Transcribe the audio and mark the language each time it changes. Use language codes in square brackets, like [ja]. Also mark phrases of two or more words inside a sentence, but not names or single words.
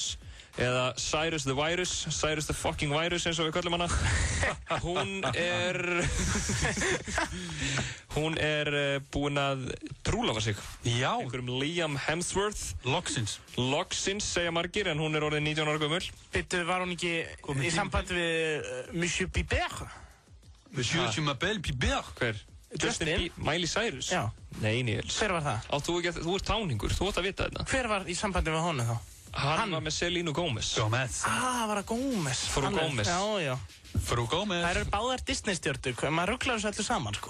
[is] Eða Cyrus the Virus, Cyrus the fucking Virus eins og við köllum hana. Hún búin að trúlofa sig. Já. Einhverjum Liam Hemsworth. Loksins segja margir, en hún orðin 19 ára gömul. Bittu, var hún ekki í sambandi við Monsieur Bieber? [fr] Monsieur je m'appelle Bieber. [is] Hver? Justin? Miley Cyrus? Já. Nei, Níels. Hver var það? Þú ert táningur, þú átt að vita þetta. Hver var í sambandi með honu þá? Hann var með Selena Gomez. Var það Gomez? Frú Gomez. Já. Frú Gomez. Það eru báðar Disney-stjörnur, maður rugglar þessu öllu saman, sko.